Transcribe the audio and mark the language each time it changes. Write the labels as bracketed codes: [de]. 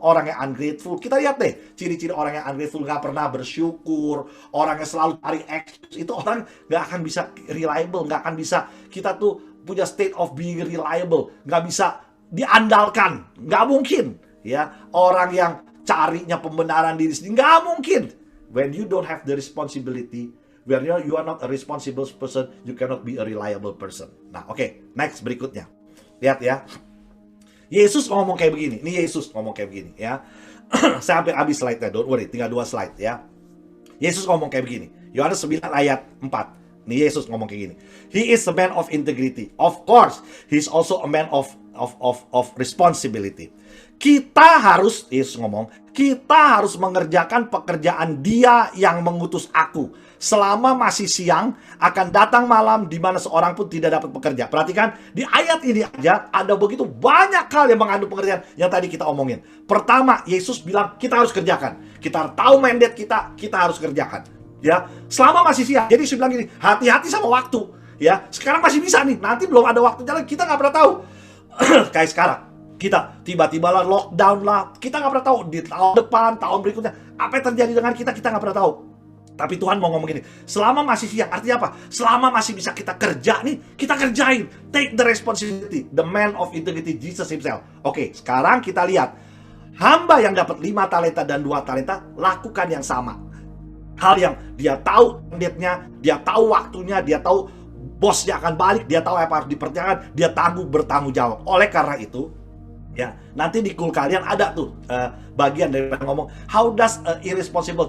[id] Orang yang ungrateful, kita lihat deh ciri-ciri orang yang ungrateful, gak pernah bersyukur, orang yang selalu cari excuse, itu orang gak akan bisa reliable, gak akan bisa, kita tuh punya [en] state of being reliable, [id] gak bisa diandalkan, gak mungkin ya. Orang yang carinya pembenaran diri sendiri, gak mungkin. [en] When you don't have the responsibility, when you are not a responsible person, you cannot be a reliable person. [id] Nah, oke, next, berikutnya. Lihat ya. Yesus ngomong kayak begini. Ini Yesus ngomong kayak begini ya. Saya hampir habis slide-nya, [en] don't worry, [id] tinggal 2 slide ya. Yesus ngomong kayak begini. Yohanes 9 ayat 4. Ini Yesus ngomong kayak gini. [en] He is a man of integrity. Of course, he is also a man of responsibility. [id] Kita harus, Yesus ngomong, kita harus mengerjakan pekerjaan Dia yang mengutus aku. Selama masih siang, akan datang malam di mana seorang pun tidak dapat bekerja. Perhatikan, di ayat ini aja ada begitu banyak hal yang mengandung pekerjaan yang tadi kita omongin. Pertama, Yesus bilang kita harus kerjakan. Kita tahu mandate kita harus kerjakan. Ya, selama masih siang. Jadi Yesus bilang gini, hati-hati sama waktu. Ya, sekarang masih bisa nih. Nanti belum ada waktunya lagi. Kita nggak pernah tahu. Kayak sekarang. Kita tiba-tiba lah lockdown lah, kita nggak pernah tahu di tahun depan, tahun berikutnya apa yang terjadi dengan kita nggak pernah tahu. Tapi Tuhan mau ngomong gini, selama masih siang, artinya apa? Selama masih bisa kita kerja nih, kita kerjain. [en] Take the responsibility, the man of integrity, Jesus himself. [id] Oke, sekarang kita lihat hamba yang dapat 5 talenta dan 2 talenta lakukan yang sama. Hal yang dia tahu mandate-nya, dia tahu waktunya, dia tahu bosnya akan balik, dia tahu apa harus diperjalan, dia bertanggung jawab. Oleh karena itu, Ya, nanti di kul kalian ada tuh bagian dari ngomong [en] how does a irresponsible.